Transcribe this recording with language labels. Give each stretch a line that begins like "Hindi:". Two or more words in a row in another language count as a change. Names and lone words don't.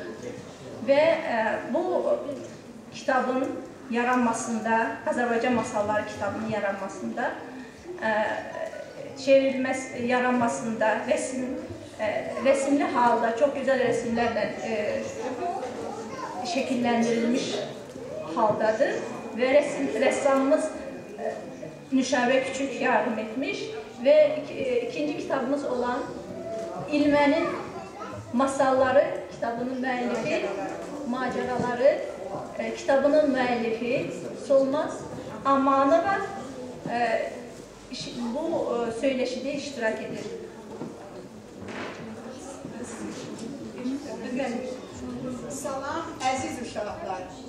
Turkish: Ve bu kitabın yaranmasında, Azerbaycan Masalları kitabının yaranmasında, yaranmasında resimli halda çok güzel resimlerle şekillendirilmiş haldadır ve ressamımız Nüşabə Küçük yardım etmiş ve ikinci kitabımız olan İlmənin Masalları kitabının müəllifi, Maceraları kitabının müəllifi Solmaz Amanova bu söyleşide iştirak edir.
Azerbaijani: Salam əziz uşaqlar.